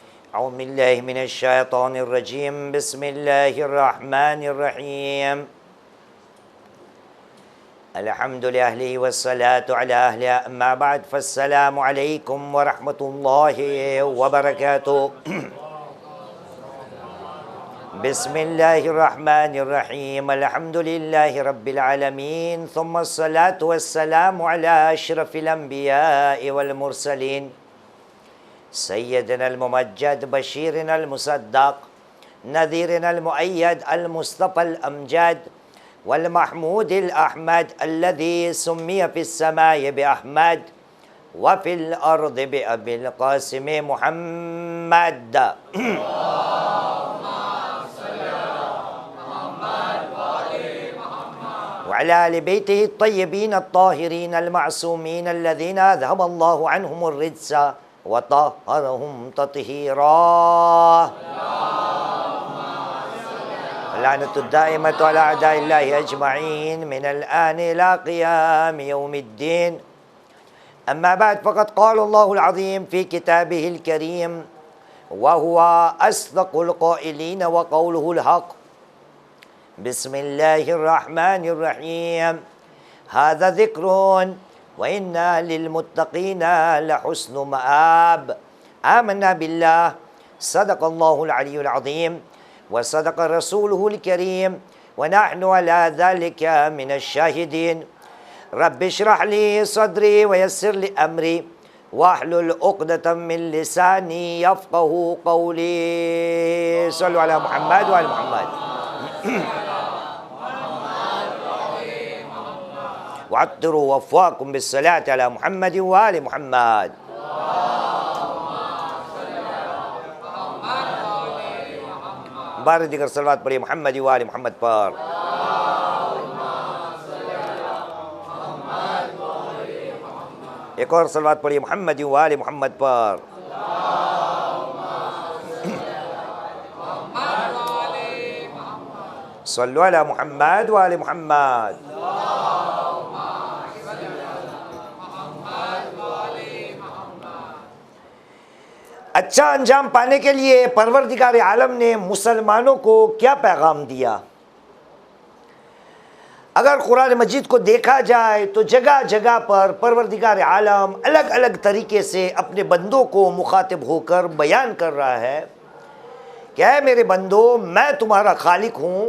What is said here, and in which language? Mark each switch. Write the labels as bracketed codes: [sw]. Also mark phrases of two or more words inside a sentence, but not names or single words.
[ar] أعوذ بالله من الشيطان الرجيم بسم الله الرحمن الرحيم الحمد لله والصلاة على أهلها أما بعد فالسلام عليكم ورحمة الله وبركاته. بسم الله الرحمن الرحيم الحمد لله رب العالمين ثم الصلاة والسلام على أشرف الأنبياء والمرسلين سيدنا الممجد بشيرنا المصدق نذيرنا المؤيد المصطفى الأمجد والمحمود الأحمد الذي سمي في السماء بأحمد وفي الأرض بأبي القاسم محمد. وعلى آل بيته الطيبين الطاهرين المعصومين الذين أذهب الله عنهم الرجس وطهرهم تطهيرا. اللعنة الدائمة على أعداء الله أجمعين من الآن إلى قيام يوم الدين. أما بعد فقد قال الله العظيم في كتابه الكريم وهو أصدق القائلين وقوله الحق. بسم الله الرحمن الرحيم هذا ذكر وإن للمتقين لحسن مآب. آمنا بالله صدق الله العلي العظيم وصدق رسوله الكريم ونحن على ذلك من الشاهدين. رب اشرح لي صدري ويسر لي أمري واحلل عقدة من لساني يفقهوا قولي. صلوا على محمد وآل محمد وعطروا أفواهكم بالصلاة على محمد وآل محمد. [ur] بارہ دیگر صلوات پڑھیے [ar] محمد وآل محمد [ur] पर। ایک اور صلوات پڑھیے [ar] محمد وآل محمد [ur] पर। [ar] صلوا على محمد وآل محمد. [ur] اچھا انجام پانے کے لیے پروردگار عالم نے مسلمانوں کو کیا پیغام دیا? اگر قرآن مجید کو دیکھا جائے تو جگہ جگہ پر پروردگار عالم الگ الگ طریقے سے اپنے بندوں کو مخاطب ہو کر بیان کر رہا ہے کہ اے میرے بندو، میں تمہارا خالق ہوں.